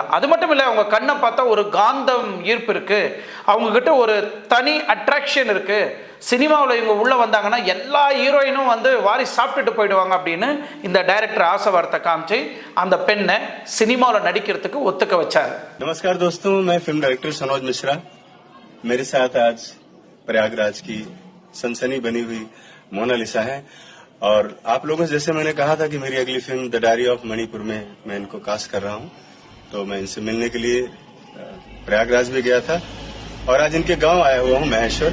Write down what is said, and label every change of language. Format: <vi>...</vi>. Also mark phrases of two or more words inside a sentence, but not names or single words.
<ta>அது மட்டும் இல்லை, அவங்க கண்ணை பார்த்தா ஒரு காந்தம் ஈர்ப்பு இருக்குது, அவங்கக்கிட்ட ஒரு தனி அட்ராக்ஷன் இருக்குது. சினிமாவில் இவங்க உள்ளே வந்தாங்கன்னா எல்லா ஹீரோயினும் வந்து வாரி சாப்பிட்டுட்டு போயிடுவாங்க அப்படின்னு இந்த டைரக்டர் ஆசை வார்த்தை காமிச்சு அந்த பெண்ணை சினிமாவில் நடிக்கிறதுக்கு ஒத்துக்க வச்சார்.</ta> <hi>நமஸ்கார் दोस्तों, मैं</hi> <en>film director</en> <hi>सनोज मिश्रा. मेरे साथ आज प्रयागराज की सनसनी बनी हुई मोनालिसा है. और आप लोगों से जैसे मैंने कहा था कि मेरी अगली फिल्म द डायरी ऑफ मणिपुर में मैं इनको कास्ट कर रहा हूं, तो मैं इनसे मिलने के लिए प्रयागराज भी गया था और आज इनके गांव आया हुआ हूं महेश्वर.</hi>